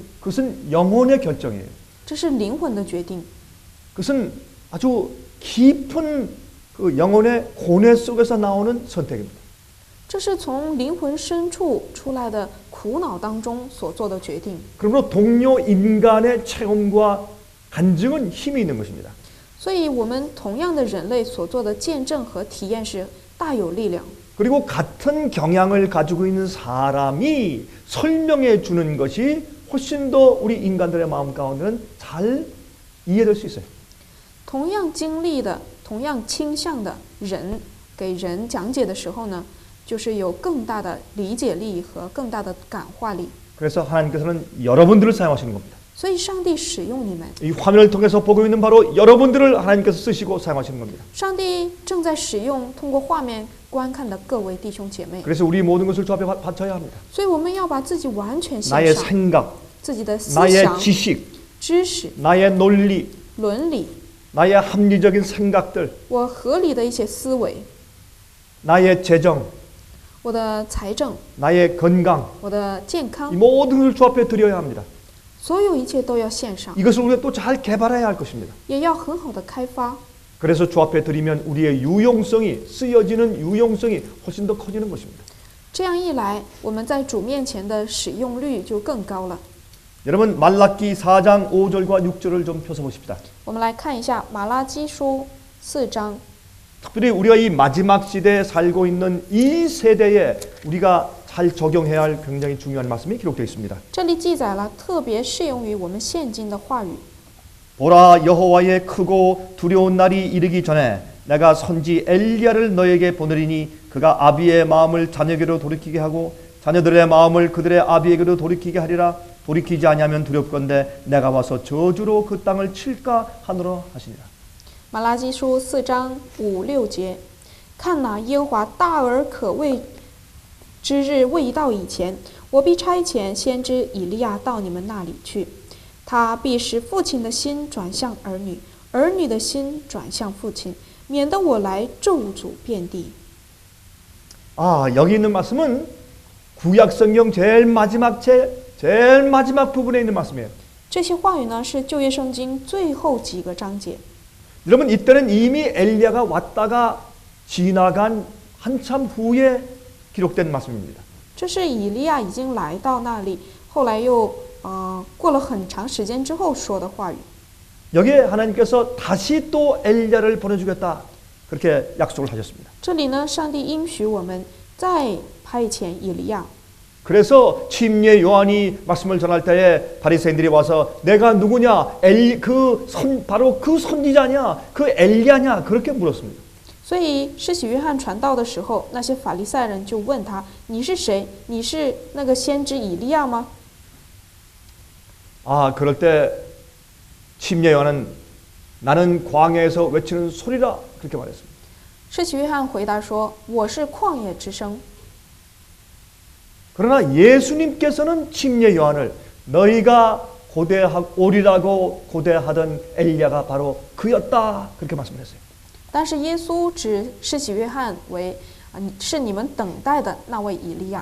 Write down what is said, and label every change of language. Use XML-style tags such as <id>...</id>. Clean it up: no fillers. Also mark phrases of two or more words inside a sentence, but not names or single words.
<ko>그것은 영혼의 결정이에요.</ko> <zh>这是灵魂的决定，</zh> <ko>그것은 아주 깊은 그 영혼의 고뇌 속에서 나오는 선택입니다.</ko> <zh>这是从灵魂深处出来的苦恼当中所做的决定。</zh> <ko>그러므로 동료 인간의 체험과 간증은 힘이 있는 것입니다.</ko> <zh>所以，我们同样的人类所做的见证和体验是大有力量。</zh> <ko>그리고 같은 경향을 가지고 있는 사람이 설명해 주는 것이 훨씬 더 우리 인간들의 마음 가운데는 잘 이해될 수 있어요.</ko> <zh>同样经历的、同样倾向的人给人讲解的时候呢，就是有更大的理解力和更大的感化力。</zh> <ko>그래서 하나님께서는 여러분들을 사용하시는 겁니다.</ko> <zh>所以，上帝使用你们，</zh> <ko>이 화면을 통해서 보고 있는 바로 여러분들을 하나님께서 쓰시고 사용하시는 겁니다.</ko> <zh>上帝正在使用通过画面观看的各位弟兄姐妹。</zh> <ko>그래서 우리 모든 것을 주 앞에 바쳐야 합니다.</ko> <zh>所以，我们要把自己完全献</zh> <ko>나의</ko> <zh>上，</zh> <ko>생각,</ko> <zh>自己的思</zh> <ko>나의</ko> <zh>想、</zh> <ko>지식,</ko> <zh>知识、</zh> <ko>나의 논리,</ko> <zh>伦理，</zh> <ko>나의 합리적인 생각들,</ko> <zh>我合理的一些思维，</zh> <ko>나의 재정,</ko> <zh>我的财政，</zh> <ko>나의 건강,</ko> <zh>我的健</zh> <ko>이</ko> <zh>康，</zh> <ko>모든 것을 주 앞에 드려야 합니다.</ko> <zh>所有一切都要献上，</zh> <ko>이것을 우리가 또 잘 개발해야 할 것입니다.</ko> <zh>也要很好的开发。</zh> <ko>그래서 주 앞에 드리면 우리의 유용성이 쓰여지는 유용성이 훨씬 더 커지는 것입니다.</ko> <zh>这样一来，我们在主面前的使用率就更高了。</zh> <ko>여러분 말라기 4장 5절과 6절을 좀 펴서 보십시다.</ko> <zh>我们来看一下马拉基书4章，</zh> <ko>특별히 우리가 이 마지막 시대에 살고 있는 이 세대에 우리가 잘 적용해야 할 굉장히 중요한 말씀이 기록되어 있습니다.</ko> <zh>这里记载了特别适用于我们现今的话语。</zh> <ko>보라 여호와의 크고 두려운 날이 이르기 전에 내가 선지 엘리야를 너에게 보내리니 그가 아비의 마음을 자녀에게로 돌이키게 하고 자녀들의 마음을 그들의 아비에게로 돌이키게 하리라. 돌이키지 아니하면 두렵건대 내가 와서 저주로 그 땅을 칠까 하노라 하시니라.</ko> <zh>马拉基书4章5、6节，看哪，耶和华大而可畏之日未到以前，我必差遣先知以利亚到你们那里去，他必使父亲的心转向儿女，儿女的心转向父亲，免得我来咒诅遍地。</zh> <ko>아, 여기 있는 말씀은 구약 성경 제일 마지막 부분에 있는 말씀이에요.</ko> <zh>这些话语呢，是旧约圣经最后几个章节。</zh> <ko>여러분 이때는 이미 엘리야가 왔다가 지나간 한참 후에 기록된 말씀입니다.</ko> <zh>这是以利亚已经来到那里，后来又过了很长时间之后说的话语。</zh> <ko>여기에 하나님께서 다시 또 엘리야를 보내주겠다 그렇게 약속을 하셨습니다.</ko> <zh>这里呢，上帝应许我们再派遣以利亚。</zh> <ko>그래서 침례 요한이 말씀을 전할 때에 바리새인들이 와서 내가 누구냐? 바로 그 선지자냐? 그 엘리야냐? 그렇게 물었습니다.</ko> <zh>所以施洗约翰传道的时候，那些法利赛人就问他：“你是谁？你是那个先知以利亚吗？”</zh> <ko>아, 그럴 때 침례 요한은 나는 광야에서 외치는 소리라 그렇게 말했습니다.</ko> <zh>施洗约翰回答说：“我是旷野之声。”</zh> <ko>그러나 예수님께서는 침례 요한을 너희가 오리라고 고대하던 엘리야가 바로 그였다 그렇게 말씀을 했어요.</ko> <zh>但是耶稣指施洗约翰为是你们等待的那位以利亚。</zh>